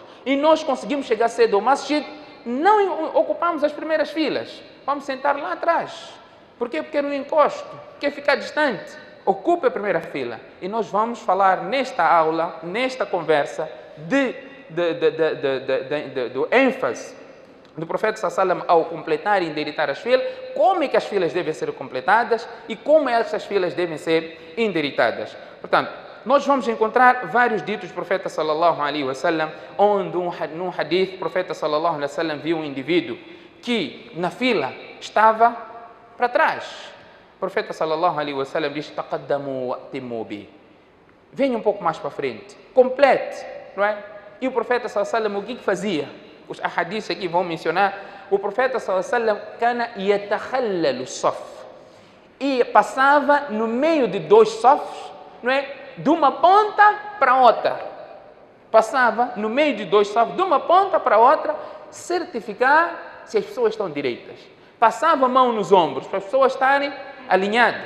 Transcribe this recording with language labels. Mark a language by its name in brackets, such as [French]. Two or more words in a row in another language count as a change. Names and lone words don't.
[Portuguese] E nós conseguimos chegar cedo ao masjid, não ocupamos as primeiras filas, vamos sentar lá atrás. Por quê? Porque no encosto, quer ficar distante, ocupe a primeira fila. E nós vamos falar nesta aula, nesta conversa, do ênfase do profeta [Arabic] صلى الله عليه وسلم [Portuguese] ao completar e endireitar as filas, como é que as filas devem ser completadas e como essas filas devem ser endireitadas. Portanto, nós vamos encontrar vários ditos do profeta [Arabic] صلى الله عليه وسلم, [Portuguese] onde num hadith o profeta [Arabic] صلى الله عليه وسلم [Portuguese] viu um indivíduo que na fila estava para trás. O profeta [Arabic] صلى الله عليه وسلم [Portuguese] diz: [Arabic] "تقدموا وأتموا بي", [Portuguese] venha um pouco mais para frente, complete, não é? E o profeta [Arabic] صلى الله عليه وسلم [Portuguese] o que fazia? Os ahadiths aqui vão mencionar. O profeta [Arabic] صلى الله عليه وسلم كان يتخلل الصف, [Portuguese] e passava no meio de dois safs, não é? De uma ponta para outra. Passava no meio de dois safs, de uma ponta para outra, certificar se as pessoas estão direitas. Passava a mão nos ombros para as pessoas estarem alinhadas.